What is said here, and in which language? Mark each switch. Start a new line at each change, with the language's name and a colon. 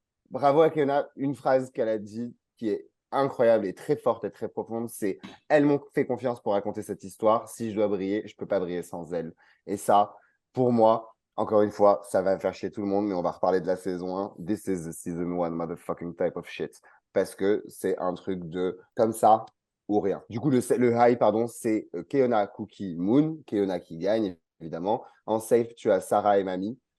French: Bravo à Kiona. Une phrase qu'elle a dit qui est incroyable et très forte et très profonde, c'est « Elles m'ont fait confiance pour raconter cette histoire. Si je dois briller, je ne peux pas briller sans elles. » Et ça, pour moi, encore une fois, ça va faire chier tout le monde, mais on va reparler de la saison 1.
English: This is the season 1 motherfucking type of shit.
French: Parce que c'est un truc de comme ça ou rien. Du coup, le high, pardon, c'est Keona, Cookie, Moon. Keona qui gagne, évidemment. En safe, tu as Sarah et Mamie.